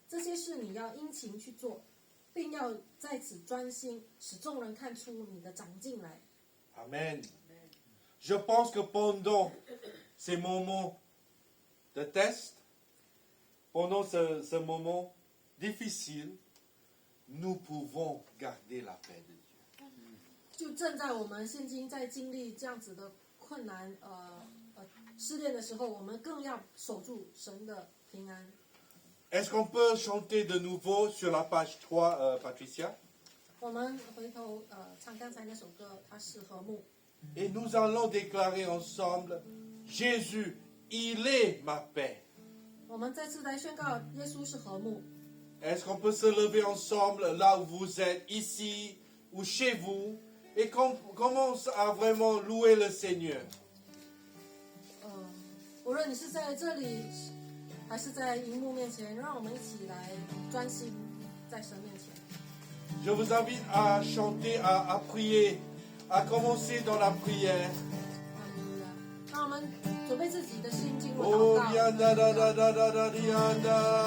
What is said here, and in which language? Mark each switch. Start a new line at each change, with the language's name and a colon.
Chinese: 这些事你要殷勤去做，并要在此专心，使众人看出你的长进来。”
French: Amen. Je pense que pendant ces moments de test, pendant ce moment difficile, nous pouvons garder la paix de Dieu.
Chinese: 就正在我们现今在经历这样子的困难试炼的时候，我们更要守住神的平安。
French: Est-ce qu'on peut chanter de nouveau sur la page 3, Patricia?
Chinese: 我们回头唱刚才那首歌，它是和睦。
French: Et nous allons déclarer ensemble, Jésus, il est ma paix.
Chinese: 我们再次来宣告，耶稣是和睦。
French: Est-ce qu'on peut se lever ensemble là où vous êtes, ici ou chez vous, et qu'on commence à vraiment louer le Seigneur?
Chinese: 无论你是在这里，还是在荧幕面前，让我们一起来专心在神面前。
French: Je vous invite à chanter, à prier, à commencer dans la prière.
Chinese: 哈利路亚！让我们准备自己的心进入 Oh, 祷告。 rianda, da, da, da, da, da, rianda.